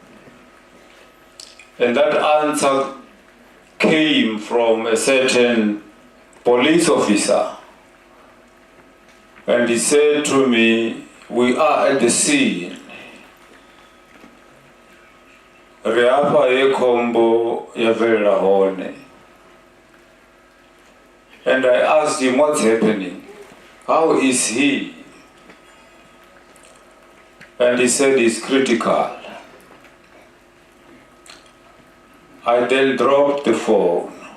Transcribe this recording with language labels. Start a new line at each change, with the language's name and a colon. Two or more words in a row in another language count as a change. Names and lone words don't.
English: And that answer came from a certain police officer. And he said to me, we are at the scene. Reapa yekombo yavela hone. And I asked him what's happening. How is he? And he said it's critical. I then dropped the phone.